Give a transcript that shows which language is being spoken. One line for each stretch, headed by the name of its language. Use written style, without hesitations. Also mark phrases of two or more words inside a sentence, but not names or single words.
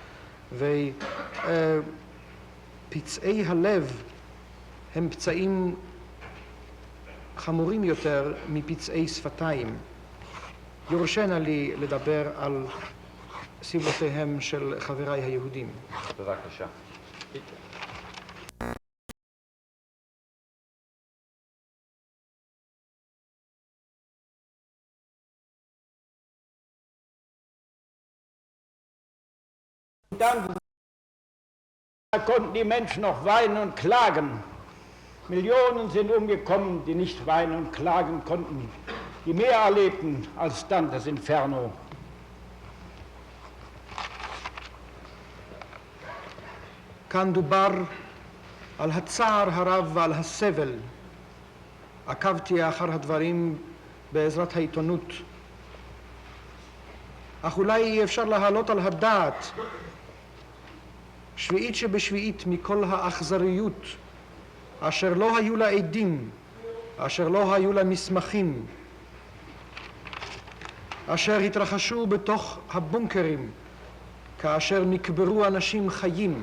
Hebrew: ופצעי הלב הם פצעים חמורים יותר מפצעי שפתיים. יורשנה לי לדבר על סבלותיהם של חבריי היהודים. בבקשה.
German: Dann konnten die Menschen noch weinen und klagen. Millionen sind umgekommen, die nicht weinen und klagen konnten, die mehr erlebten als dann das Inferno.
Hebrew: כאן דובר על הצער הרב ועל הסבל. עקבתי אחר הדברים בעזרת העיתונות. אך אולי אפשר להעלות על הדעת שביעית שבשביעית מכל האכזריות אשר לא היו לה עדים, אשר לא היו לה מסמכים, אשר התרחשו בתוך הבונקרים, כאשר נקברו אנשים חיים.